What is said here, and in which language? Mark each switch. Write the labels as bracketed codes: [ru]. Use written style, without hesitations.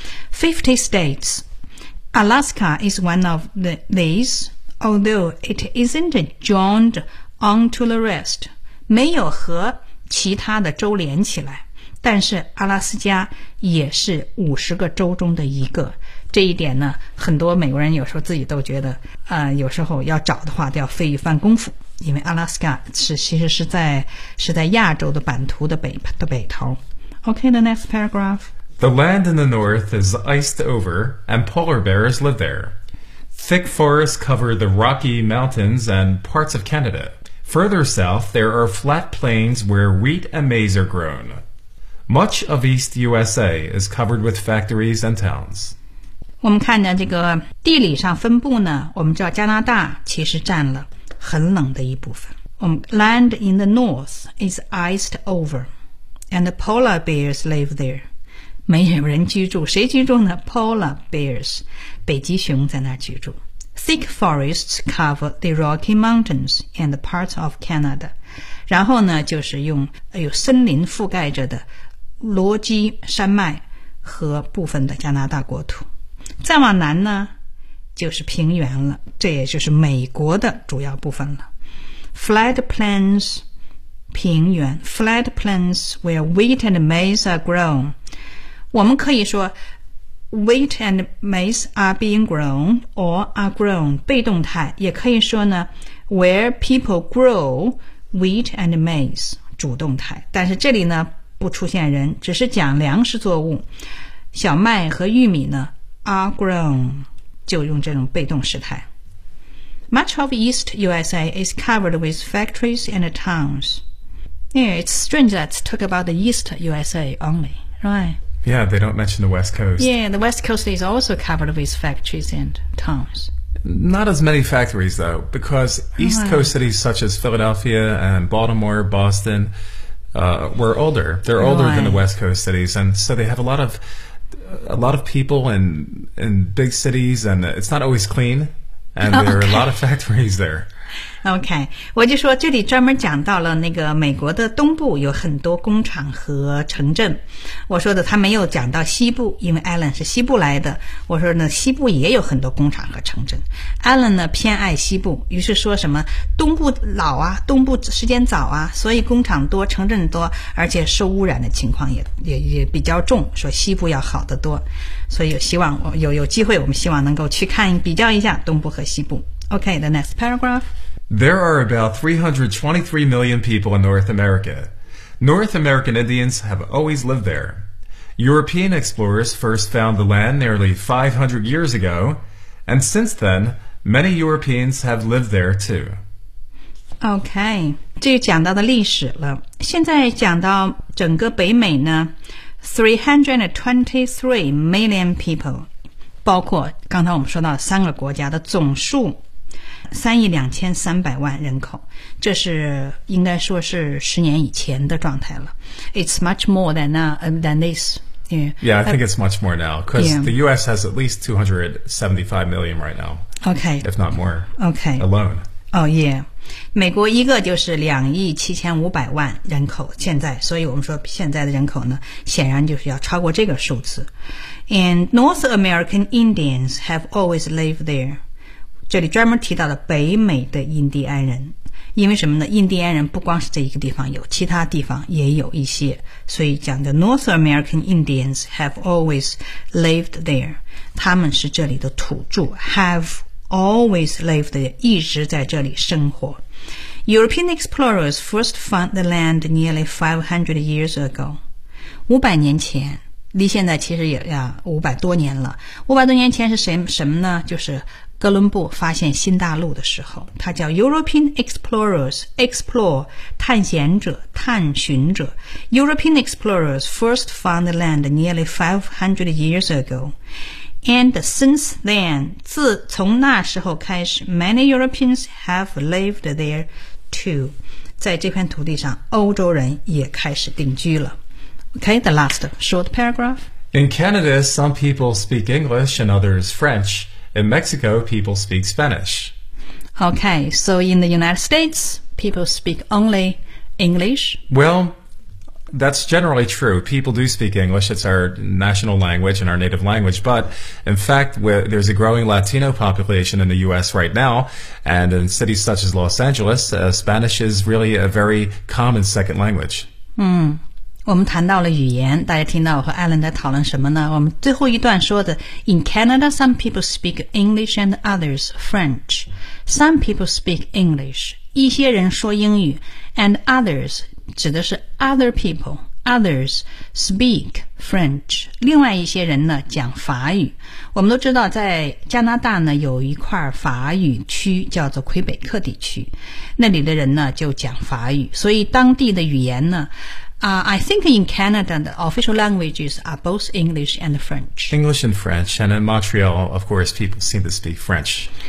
[en] 50 states. Alaska is one of these,Although it isn't joined onto the rest, [zh] 没有和其他的州连起来，但是阿拉斯加也是50个州中的一个。这一点呢，很多美国人有时候自己都觉得，有时候要找的话都要费一番功夫，因为阿拉斯加其实是在亚洲的版图的北头。 [en] Okay, the next paragraph. The land in the north is iced over, and polar bears live there. Thick forests cover the Rocky Mountains and parts of Canada. Further south, there are flat plains where wheat and maize are grown. Much of East USA is covered with factories and towns. [zh] 我们看到这个地理上分布呢，我们知道加拿大其实占了很冷的一部分。我们 [en] land in the north is iced over, and the polar bears live there. [zh] 没有人居住，谁居住呢？ [en] Polar bears, [zh] 北极熊在那居住。 [en] Thick forests cover the Rocky Mountains and the parts of Canada. [zh] 然后呢，就是用有森林覆盖着的罗基山脉和部分的加拿大国土。再往南呢，就是平原了，这也就是美国的主要部分了。 [en] Flat plains, [zh] 平原。 [en] Flat plains where wheat and maize are grown. [zh] 我们可以说 [en] wheat and maize are being grown or are grown [zh] 被动态，也可以说呢 [en] where people grow wheat and maize [zh] 主动态，但是这里呢不出现人，只是讲粮食作物，小麦和玉米呢 [en] are grown [zh] 就用这种被动时态。 [en] Much of East USA is covered with factories and towns. Yeah, it's strange that talk about the East USA only, right? Yeah, they don't mention the West Coast. Yeah, the West Coast is also covered with factories and towns. Not as many factories, though, because East Coast cities such as Philadelphia and Baltimore, Boston, were older. They're older than the West Coast cities, and so they have a lot of people in big cities, and it's not always clean, and there are a lot of factories there. [zh] OK, 我就说这里专门讲到了那个美国的东部有很多工厂和城镇。我说的他没有讲到西部，因为 Alan 是西部来的。我说呢西部也有很多工厂和城镇。Alan 呢偏爱西部，于是说什么东部老啊，东部时间早啊，所以工厂多城镇多，而且受污染的情况也比较重，说西部要好得多。所以有机会我们希望能够去看比较一下东部和西部。 [en] OK, the next paragraph. There are about 323 million people in North America. North American Indians have always lived there. European explorers first found the land nearly 500 years ago, and since then, many Europeans have lived there too. [zh] Okay, 这就讲到的历史了。现在讲到整个北美呢， [en] 323 million people, [zh] 包括刚才我们说到三个国家的总数3,2,300,000人口，这是应该说是十年以前的状态了。 [en] It's much more than this. Yeah, I think it's much more now because the U.S. has at least 275 million right now. Okay, if not more. Okay, alone. Oh yeah, [zh] 美国一个就是2,7,500,000人口现在，所以我们说现在的人口呢，显然就是要超过这个数字。 [en] And North American Indians have always lived there. [zh] 这里专门提到了北美的印第安人，因为什么呢？印第安人不光是这一个地方有，其他地方也有一些，所以讲的 [en] North American Indians have always lived there， [zh] 他们是这里的土著 ， [en] have always lived there， [zh] 一直在这里生活。 [en] European explorers first found the land nearly 500 years ago， [zh] 500年前。离现在其实也呀500多年了。 500多年前是什么呢？就是哥伦布发现新大陆的时候，他叫 [en] European explorers, explore, [zh] 探险者、探寻者。 [en] European explorers first found the land nearly 500 years ago. And since then, [zh] 自从那时候开始 [en] many Europeans have lived there too. [zh] 在这片土地上欧洲人也开始定居了。 [en] Okay, the last short paragraph. In Canada, some people speak English and others French. In Mexico, people speak Spanish. Okay, so in the United States, people speak only English? Well,That's generally true. People do speak English. It's our national language and our native language. But in fact, there's a growing Latino population in the U.S. right now. And in cities such as Los Angeles,Spanish is really a very common second language. [zh] 我们谈到了语言，大家听到我和 Alan 在讨论什么呢？我们最后一段说的 [en] ,In Canada, some people speak English and others French. Some people speak English. [zh] 一些人说英语 [en] and others, [zh] 指的是 [en] other people, others speak French, [zh] 另外一些人呢讲法语。我们都知道在加拿大呢有一块法语区叫做魁北克地区。那里的人呢就讲法语。所以当地的语言呢 [en] I think in Canada, the official languages are both English and French. English and French. And in Montreal, of course, people seem to speak French.